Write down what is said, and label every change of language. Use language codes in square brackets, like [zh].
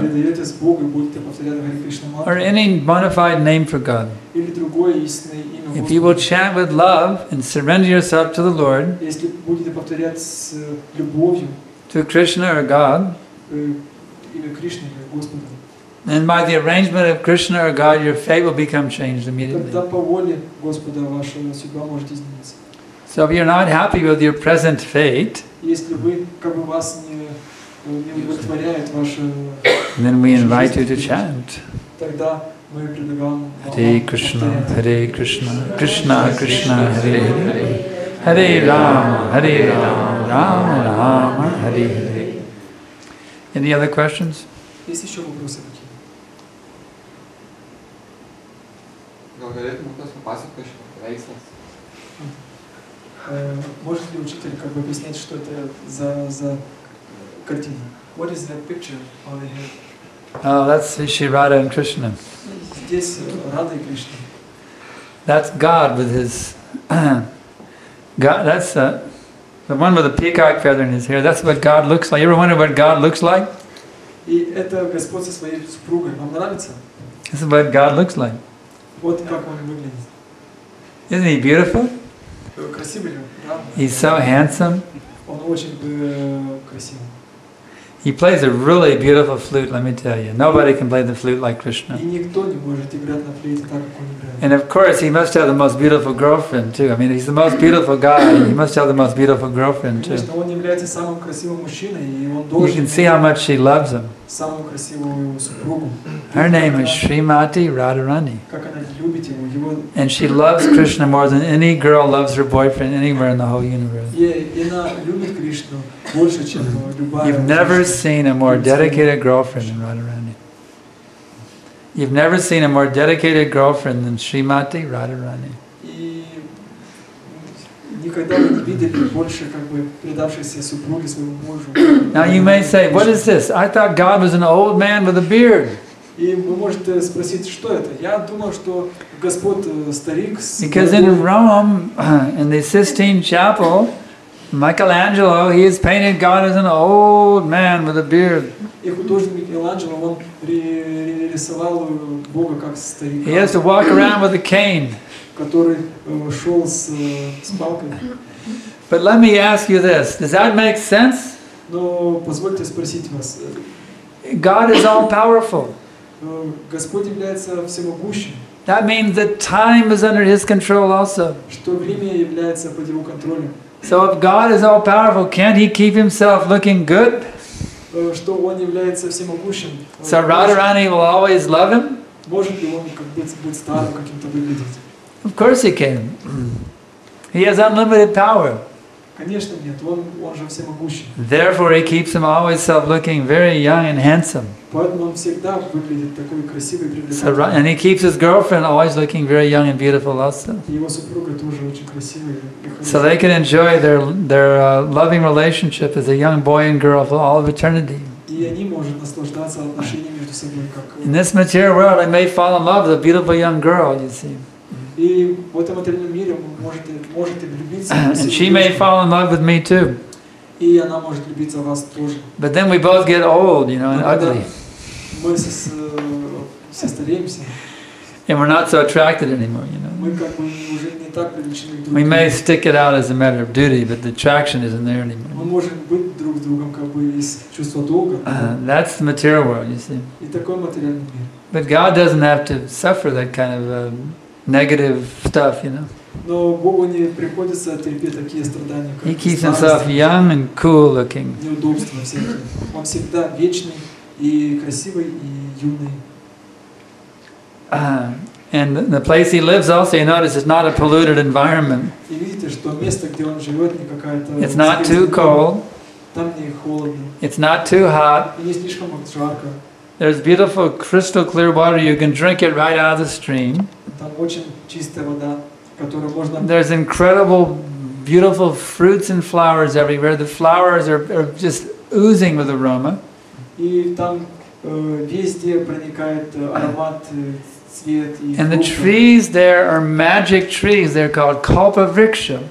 [ru] предаетесь Богу и будете повторять Харе Кришна мантру, [en] or any bona fide name for God, [ru] или другое истинное имя [en] if you will [ru] Господа, [en] chant with love and surrender yourself to the Lord, [ru] если будете повторять с любовью [en] to Krishna or God, [ru] имя Кришны или Господа, [en] and by the arrangement of Krishna or God, your fate will become changed immediately. [ru] тогда по воле Господа ваша судьба может измениться. [en] So if you're not happy with your present fate, [ru] Если вы, как бы вас не удовлетворяет ваша [en] then we invite you to chant. [ru] тогда мы предлагаем [en] Hare Krishna, Hare Krishna, Krishna Krishna, Hare Hare, Hare Rama, Rama Rama, Hare Hare. Any other questions? [ru] Есть еще вопросы какие? [lt] Gal galėtum kas papasakoti šitą paveikslas? [ru] Может ли учитель как бы объяснять, что это за картина? [en] What is that picture on the head? Oh, that's Shri Radha and Krishna. [ru] Здесь Рада и Кришна. [en] That's God with his God. That's the one with the peacock feather in his hair. That's what God looks like. You ever wonder what God looks like? [ru] И это Господь со своей супругой. Вам нравится? [en] This is what God looks like. [ru] Вот как он выглядит. [en] Isn't he beautiful? [ru] Красивый ли? Да? [en] He's so handsome. [ru] Он очень красивый. [en] He plays a really beautiful flute, let me tell you. Nobody can play the flute like Krishna. [ru] И никто не может играть на флейте так, как он играет. [en] And of course, he must have the most beautiful girlfriend too. I mean, he's the most beautiful guy. He must have the most beautiful girlfriend too. [ru] Конечно, он является самым красивым мужчиной, и он [en] You [ru] должен [en] can see how much she loves him. [ru] самую красивую супругу. [en] Her name is Srimati Radharani. [ru] Как она любит его. [en] And she loves Krishna more than any girl loves her boyfriend anywhere in the whole universe. [ru] И она любит Кришну больше, чем любая. [en] You've never seen a more dedicated girlfriend than Radharani. You've never seen a more dedicated girlfriend than Srimati Radharani. [ru] И никогда вы не видели больше как бы предавшейся супруги своему мужу. [en] Now you may say, what is this? I thought God was an old man with a beard. [ru] И вы можете спросить, что это? Я думал, что Господь старик с [en] Because in Rome, in the Sistine Chapel, Michelangelo, he has painted God as an old man with a beard. [ru] И художник Микеланджело, он рисовал Бога как старика. [en] He has to walk around with a cane. [ru] Который шел с палкой. [en] But let me ask you this, does that make sense? [ru] Но позвольте спросить вас. [en] God is all powerful. [ru] Господь является всемогущим. [en] That means that time is under His control also. [ru] Что время является под его контролем. [en] So if God is all powerful, can't He keep Himself looking good? [ru] Что он является всемогущим. [en] So Radharani will always love Him? [ru] Может ли он быть старым каким-то выглядеть? [en] Of course He can. He has unlimited power. [ru] Конечно нет, он же всемогущий. [en] Therefore, he keeps himself looking very young and handsome. [ru] Поэтому он всегда выглядит такой красивый и [en] So, [ru] привлекательный. [en] and he keeps his girlfriend always looking very young and beautiful also. [ru] И его супруга тоже очень красивая и [en] So [ru] хорошая. [en] they can enjoy their loving relationship as a young boy and girl for all of eternity. [ru] И они могут наслаждаться отношениями между собой, как. [en] In this material world, I may fall in love with a beautiful young girl, you see. [ru] И в этом материальном мире можете влюбиться. [en] And she may fall in love with me too. [ru] И она может влюбиться в вас тоже. [en] But then we both get old, and ugly. [ru] Мы все стареемся. [en] And we're not so attracted anymore, [ru] Мы как бы уже не так привлечены друг к [en] We may [ru] другу. [en] stick it out as a matter of duty, but the attraction isn't there [ru] Мы [en] anymore. [ru] можем быть друг с другом как бы из чувства долга. [en] That's the material world, you see. [ru] И такой материальный мир. [en] But God doesn't have to suffer that kind of negative stuff, [ru] Но Богу не приходится терпеть такие страдания, [en] He [ru] как [en] keeps himself young and cool looking. [ru] неудобства всякие. Он всегда вечный и красивый и юный. [en] And the place he lives also, you notice, is not a polluted environment. [ru] И видите, что место, где он живет, не какая-то... [en] It's not too cold. [ru] Там не холодно. [en] It's not too hot. [ru] И не слишком жарко. [en] There's beautiful crystal clear water. You can drink it right out of the stream. [ru] Там очень чистая вода, которую можно... [en] There's incredible, beautiful fruits and flowers everywhere. The flowers are just oozing with aroma. [ru] И там везде проникает аромат, цвет и [en] And the [ru] фруктов. [en] trees there are magic trees. They're called kalpavriksha.